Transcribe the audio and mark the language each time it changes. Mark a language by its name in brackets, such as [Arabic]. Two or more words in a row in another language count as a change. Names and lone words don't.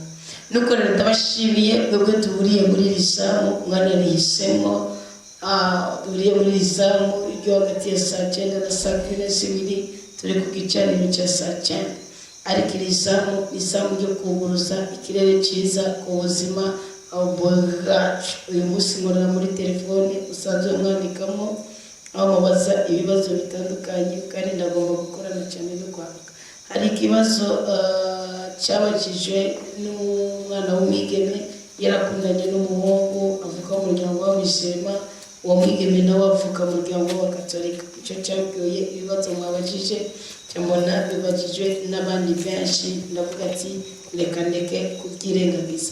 [Rundi] Nuko rero ndabashimiye mwebwe tuburiye muri iri zamu, mwana rihisemo tuburiye muri iri zamu ryo hagati ya saa 9 na saa 12 turi ku gicaniro cya saa 9. Ariko iri zamu ni izamu ryo kuguruza ikirere cyiza ku buzima bwacu. Uyu munsi nkorera muri telefone usanzwe mwandikamo aho mubaza ibibazo bitandukanye, kandi ndagomba gukorana cyane no kwandika. Hari ikibazo cyabajijwe n'umwana w'umwigeme, yarakundanye n'umuhungu avuka mu muryango w'abisema, uwo mwigeme nawe avuka mu muryango w'abakatolika. Icyo cyabwiye ibibazo mwabajije cyamona bibajijwe n'abandi benshi, ndavuga ati reka ndeke kubyirengagiza.